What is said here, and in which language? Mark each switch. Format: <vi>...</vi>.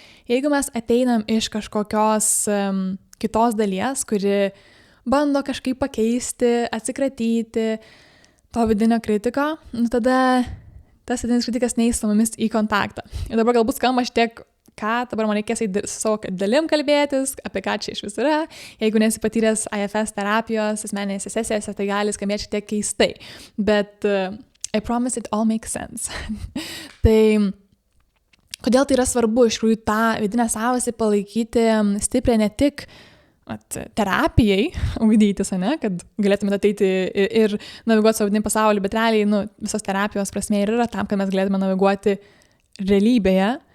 <lt>Jeigu mes ateinam iš kažkokios kitos dalies, kuri bando kažkaip pakeisti, atsikratyti to vidinio kritiko, tada tas vidinis kritikas neis su mumis į kontaktą. Ir dabar galbūt skamba šitiek, dabar man reikės su savo dalim kalbėtis, apie ką čia iš vis yra. Jeigu nesi patyręs IFS terapijos asmeninėse sesijose, tai gali skambėti šiek tiek keistai.</lt> <en>Bet I promise it all makes sense.</en> <lt>Tai kodėl tai yra svarbu iš tikrųjų tą vidinę savastį palaikyti stipriai ne tik terapijai ugdytis, kad galėtume ateiti ir naviguoti savo vidinį pasaulį, bet realiai visos terapijos prasmė yra tam, kad mes galėtume naviguoti realybėje.</lt>